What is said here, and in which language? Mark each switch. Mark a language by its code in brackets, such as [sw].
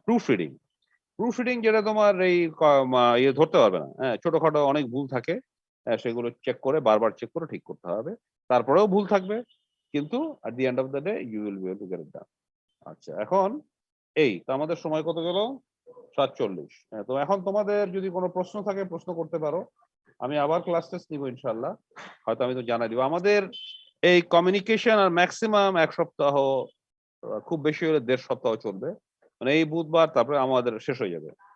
[bn] Proof reading যেটা তোমার এই ইয়ে ধরতে পারবে না, হ্যাঁ ছোটখাটো অনেক ভুল থাকে, সেগুলো চেক করে বারবার চেক করে ঠিক করতে হবে। তারপরেও ভুল থাকবে, কিন্তু [en] at the end of the day you will be able to get it done. [bn] আচ্ছা, এখন এই তো আমাদের সময় কত গেল? 7:40। তো এখন তোমাদের যদি কোনো প্রশ্ন থাকে প্রশ্ন করতে পারো, আমি আবার ক্লাস টেস্ট নিব ইনশাল্লাহ, হয়তো আমি তো জানাই দিব। আমাদের এই কমিউনিকেশন আর ম্যাক্সিমাম 1 সপ্তাহ, খুব বেশি হলে 1.5 সপ্তাহ চলবে, মানে এই বুধবার তারপরে আমাদের শেষ হয়ে যাবে।